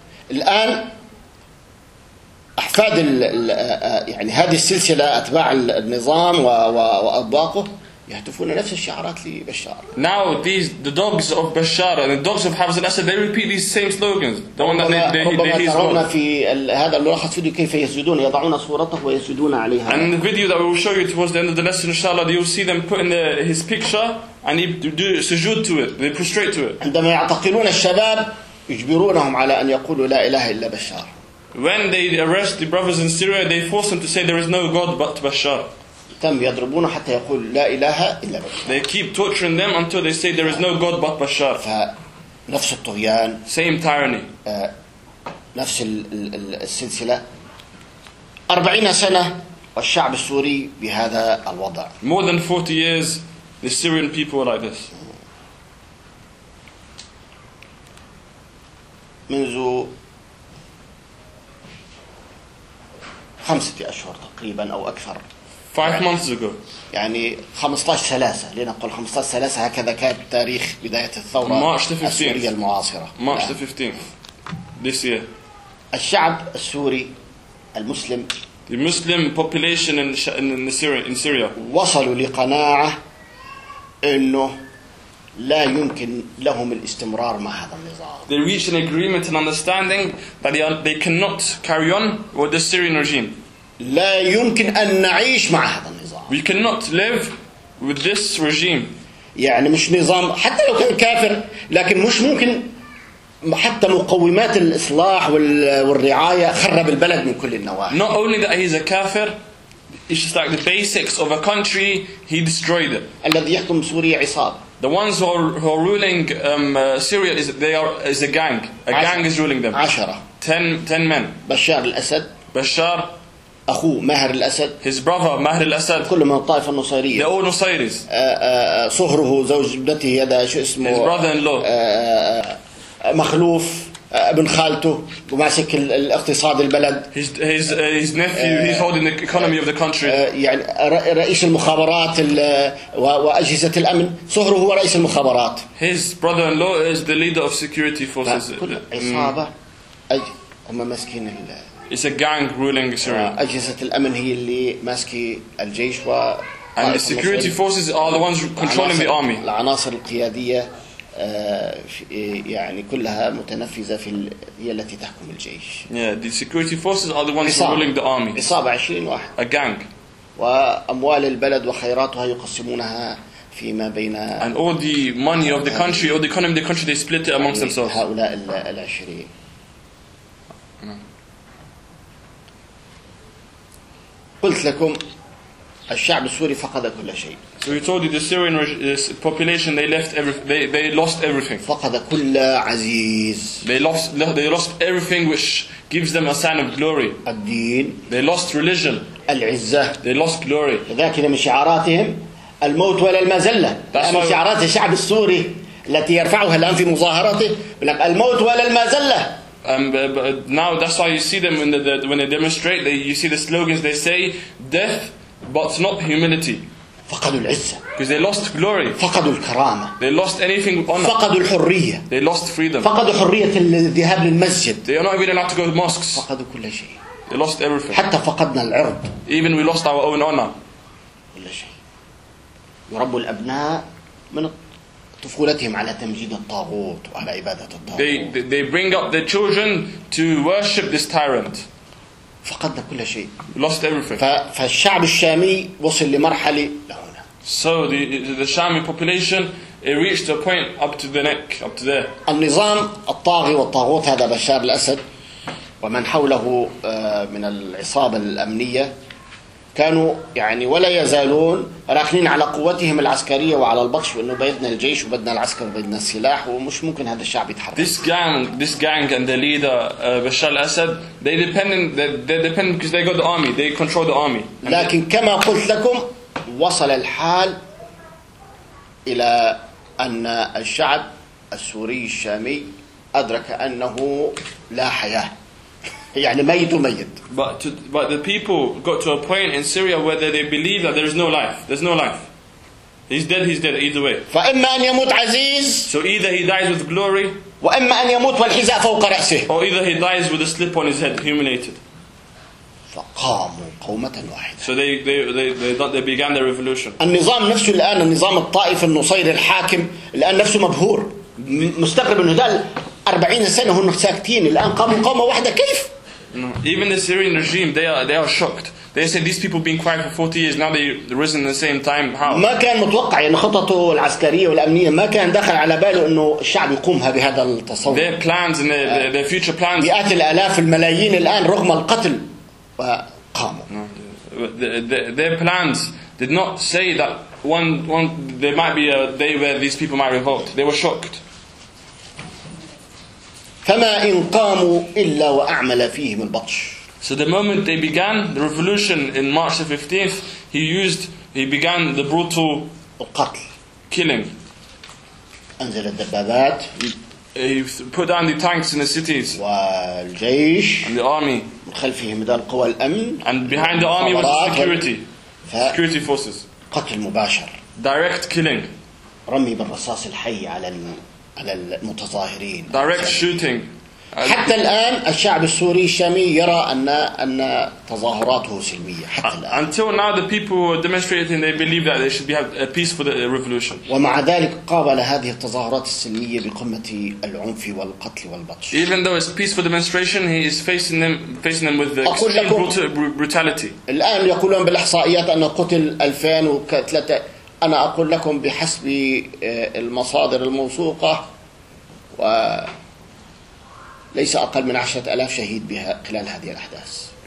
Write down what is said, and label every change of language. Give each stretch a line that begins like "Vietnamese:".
Arabic: الآن أحفاد يعني هذه السلسلة أتباع النظام وأطباقه يهتفون نفس الشعارات لبشار.
English: Now the dogs of Bashar and the dogs of Hafez al-Assad, they repeat these same slogans. The one that they he's God.
Arabic: في هذا الملخص فيديو كيف يسجدون يضعون صورته ويسجدون عليها.
English: And the video that we will show you towards the end of the lesson, inshallah, you will see them putting his picture. And they do sujood to it. They prostrate to it.
Arabic: عندما يعتقلون الشباب يجبرونهم على أن يقولوا لا إله إلا بشار.
English: When they arrest the brothers in Syria, they force them to say there is no God but Bashar.
Arabic: تم يضربون حتى يقول لا إله إلا بشار.
English: They keep torturing them until they say there is no God but Bashar.
Arabic: نفس الطغيان.
English: Same tyranny.
Arabic: نفس السلسلة. 40 سنة والشعب السوري بهذا الوضع.
English: More than 40 years. The Syrian people are like this.
Arabic: منذ خمسة أشهر تقريبا أو أكثر.
English: 5 months ago.
Arabic: يعني 15/3 لنقول 15/3 هكذا كان تاريخ بداية الثورة السورية المعاصرة.
English: March the 15th. This year.
Arabic: الشعب السوري المسلم.
English: The Muslim population in Syria.
Arabic: وصلوا لقناعة. إنه لا يمكن لهم الاستمرار مع هذا النظام.
English: They reach an agreement and understanding that they cannot carry on with the Syrian regime.
Arabic: لا يمكن أن نعيش مع هذا النظام.
English: We cannot live with this regime.
Arabic: يعني مش نظام حتى لو كان كافر لكن مش ممكن حتى مقومات الإصلاح والرعاية خرب البلد من كل النواحي.
English: Not only that he's a kafir. It's just like the basics of a country, he destroyed it. The ones who are ruling Syria, is a gang. A gang is ruling them. 10 men. Bashar al-Assad. Bashar.
Arabic: أخوه ماهر الأسد.
English: His brother ماهر الأسد.
Arabic: كل من الطائفة النصيرية.
English: They're all Nusayris.
Arabic: صهره زوج ابنته هذا شو اسمه.
English: His brother-in-law.
Arabic: مخلوف. ابن خالته وماسك الاقتصاد البلد.
English: His nephew, he's holding the economy of the country.
Arabic: يعني رئيس المخابرات وأجهزة الأمن. صهره هو رئيس المخابرات.
English: His brother-in-law is the leader of security forces.
Arabic: كل عصابة هم ماسكين ال.
English: It's a gang ruling Syria.
Arabic: أجهزة الأمن هي اللي ماسكي الجيش و.
English: And the security forces are the ones controlling the army.
Arabic: العناصر القيادية. يعني كلها متنفذة في هي التي تحكم الجيش.
English: Yeah, the security forces are the ones ruling the army.
Arabic: إصابة 20 واحد.
English: A gang.
Arabic: وأموال البلد وخيراتها يقسمونها فيما بين.
English: And all the money of the country, all the economy of the country, they split it amongst themselves.
Arabic: هؤلاء العشرين. قلت لكم الشعب السوري فقد كل شيء.
English: So we told you the Syrian population, they left everything. They lost everything.
Arabic: فقد كل عزيز.
English: They lost everything which gives them a sign of glory.
Arabic: الدين.
English: They lost religion.
Arabic: العزة.
English: They lost glory.
Arabic: ذاك من شعاراتهم الموت ولا المزلة. هذا من شعارات الشعب السوري التي يرفعها الآن في مظاهراته. الموت ولا المزلة.
English: But now that's why you see them when they demonstrate. You see the slogans they say, death but not humility.
Arabic: فقدوا العزة.
English: Because they lost glory.
Arabic: فقدوا الكرامة.
English: They lost anything with honor.
Arabic: فقدوا الحرية.
English: They lost freedom.
Arabic: فقدوا حرية الذهاب للمسجد.
English: They are not even allowed to go to mosques.
Arabic: فقدوا كل شيء.
English: They lost everything.
Arabic: حتى فقدنا العرض.
English: Even we lost our own honor.
Arabic: كل شيء. يربوا الأبناء من طفولتهم على تمجيد الطاغوت وعلى عبادة الطاغوت.
English: They bring up their children to worship this tyrant.
Arabic: فقدنا كل شيء.
English: Lost everything.
Arabic: فالشعب الشامي وصل لمرحلة.
English: So the Shami population, it reached a point up to the neck, up to there.
Arabic: النظام الطاغي والطاغوت هذا بشار الأسد ومن حوله من العصابة الأمنية كانوا يعني ولا يزالون راكنين على قوتهم العسكرية وعلى البطش وإنه بيدنا الجيش وبدنا العسكر وبدنا السلاح ومش ممكن هذا الشعب يتحرك.
English: This gang and the leader Bashar al-Assad, they depend because they got the army, they control the army.
Arabic: لكن كما قلت لكم وصل الحال إلى أن الشعب السوري الشامي أدرك أنه لا حياة. يعني ميت وميت.
English: But the people got to a point in Syria where they believe that there's no life. He's dead either way.
Arabic: فإما أن يموت عزيز.
English: So either he dies with glory.
Arabic: وإما أن يموت والحذاء فوق رأسه.
English: Or either he dies with a slip on his head, humiliated.
Arabic: فقاموا قومة واحدة.
English: So they began the revolution.
Arabic: النظام نفسه الآن النظام الطائف النصير الحاكم الآن نفسه مبهور مستغرب إنه دال 40 سنة هم ساكتين الآن قاموا قومة واحدة كيف؟
English: No. Even the Syrian regime, they are shocked. They said these people been quiet for 40 years. Now they risen at the same time. How?
Arabic: ما كان متوقع يعني خططه العسكرية والأمنية ما كان دخل على باله إنه الشعب يقومها بهذا التصور.
English: Their plans and their future plans.
Arabic: مئات الآلاف الملايين الآن رغم القتل قاموا.
English: No. Their plans did not say that one there might be a day where these people might revolt. They were shocked.
Arabic: فما إن قاموا إلا وأعمل فيهم البطش.
English: So the moment they began the revolution in March the 15th, he began the brutal
Arabic: القتل.
English: Killing.
Arabic: أنزل الدبابات.
English: He put down the tanks in the cities.
Arabic: والجيش.
English: And the army.
Arabic: من خلفهم دار قوى الأمن.
English: And behind the army was the security. Security forces.
Arabic: قتل مباشر.
English: Direct killing.
Arabic: رمي بالرصاص الحي على على المتظاهرين.
English: Direct shooting.
Arabic: حتى الآن الشعب السوري الشامي يرى أن تظاهراته سلمية حتى الآن.
English: Until now the people were demonstrating, they believe that they should be have a peace for the revolution.
Arabic: ومع ذلك قابل هذه التظاهرات السلمية بقمة العنف والقتل والبطش.
English: Even though it's peace for demonstration, he is facing them with the extreme brutality.
Arabic: الآن يقولون بالإحصائيات أن قتل 2003. أنا أقول لكم بحسب المصادر الموثوقة وليس أقل من 10,000 شهيد بها خلال هذه الأحداث.